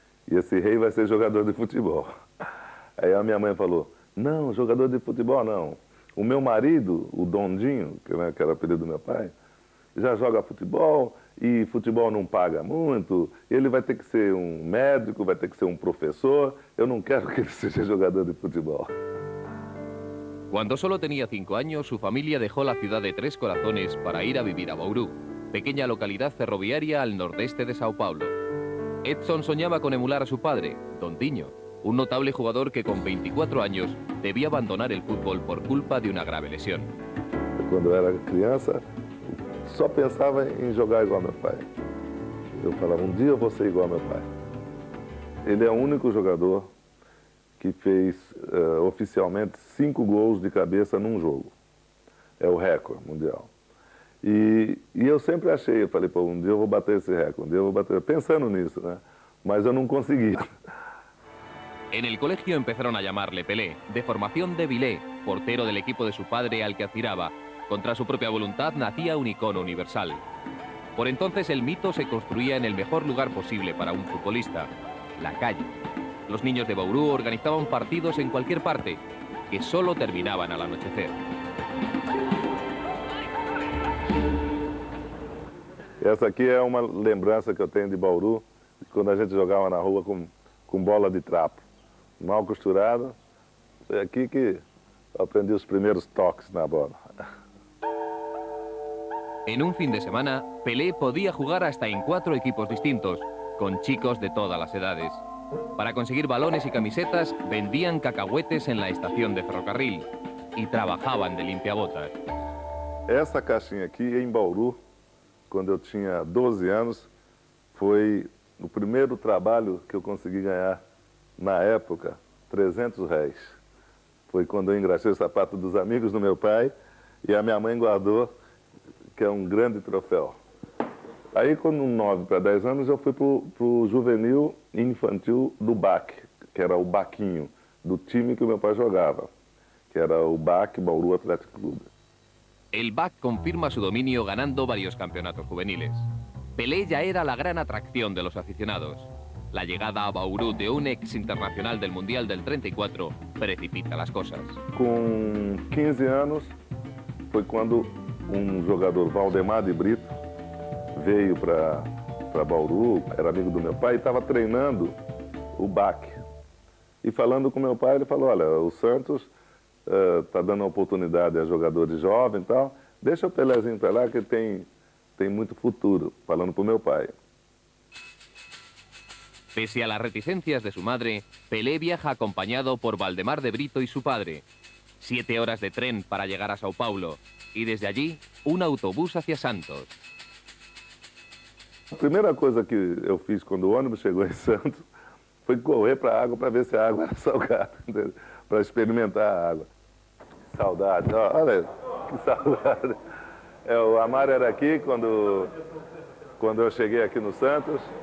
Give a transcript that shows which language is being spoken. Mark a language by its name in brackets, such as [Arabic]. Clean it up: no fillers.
[Portuguese] E esse rei vai ser jogador de futebol. Aí a minha mãe falou, não, jogador de futebol não. O meu marido, o Dondinho, que era o apelido do meu pai, já joga futebol e futebol não paga muito. Ele vai ter que ser um médico, vai ter que ser um professor. Eu não quero que ele seja jogador de futebol. [Spanish] Cuando solo tenía 5 años, su familia dejó la ciudad de Tres Corazones para ir a vivir a Bauru, pequeña localidad ferroviaria al nordeste de Sao Paulo. Edson soñaba con emular a su padre, Dondinho, un notable jugador que con 24 años debía abandonar el fútbol por culpa de una grave lesión. [Portuguese] Quando eu era criança, só pensava em jogar igual meu pai. Eu falava, um dia eu vou ser igual meu pai. Ele é o único jogador que fez oficialmente 5 gols de cabeça num jogo. É o recorde mundial. E eu sempre achei, eu falei, pô, um dia eu vou bater esse recorde, um dia eu vou bater, pensando nisso, né? Mas eu não consegui. [Spanish] En el colegio empezaron a llamarle Pelé, de formación de Vilé, portero del equipo de su padre al que aspiraba. Contra su propia voluntad nacía un icono universal. Por entonces el mito se construía en el mejor lugar posible para un futbolista, la calle. Los niños de Bauru organizaban partidos en cualquier parte, que solo terminaban al anochecer. [Portuguese] Essa aqui é uma lembrança que eu tenho de Bauru, quando a gente jogava na rua com bola de trapo, mal costurada. Foi aqui que eu aprendi os primeiros toques na bola. [Spanish] En un fin de semana, Pelé podía jugar hasta en 4 equipos distintos, con chicos de todas las edades. Para conseguir balones y camisetas, vendían cacahuetes en la estación de ferrocarril. y trabajaban de limpiabotas. [Portuguese] Essa caixinha aqui em Bauru, quando eu tinha 12 anos, foi o primeiro trabalho que eu consegui ganhar na época, R$300. Foi quando eu engraxei o sapato dos amigos do meu pai e a minha mãe guardou, que é um grande troféu. Aí, com 9 para 10 anos, eu fui pro juvenil e infantil do BAC, que era o Baquinho, do time que o meu pai jogava, que era o BAC, Bauru Atlético Clube. [Spanish] El BAC confirma su dominio ganando varios campeonatos juveniles. Pelé ya era la gran atracción de los aficionados. La llegada a Bauru de un ex internacional del Mundial del 34 precipita las cosas. [Portuguese] Com 15 anos, foi quando um jogador, Valdemar de Brito, veio para Bauru, era amigo do meu pai, e estava treinando o BAC. E falando com meu pai, ele falou, olha, o Santos está dando oportunidade a jogadores jovens e tal, deixa o Pelézinho para lá que tem muito futuro, falando para o meu pai. [Spanish] Pese a las reticencias de su madre, Pelé viaja acompañado por Valdemar de Brito y su padre. 7 horas de tren para llegar a Sao Paulo y desde allí un autobús hacia Santos. [Portuguese] A primeira coisa que eu fiz quando o ônibus chegou em Santos foi correr para a água para ver se a água era salgada, para experimentar a água. Que saudade, olha, que saudade. O Amaro era aqui quando eu cheguei aqui no Santos.